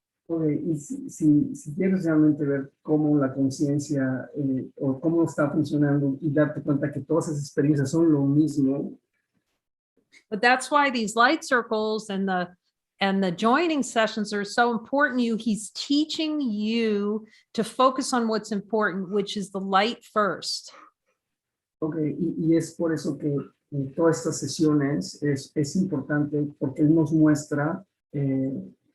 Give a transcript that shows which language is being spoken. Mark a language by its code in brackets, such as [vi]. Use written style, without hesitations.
[es] Okay, y si quieres realmente ver cómo la conciencia o cómo está funcionando y darte cuenta que todas esas experiencias son lo mismo. [en] But that's why these light circles and the joining sessions are so important. He's teaching you to focus on what's important, which is the light first. [es] Okay, y es por eso que todas estas sesiones es importante porque él nos muestra que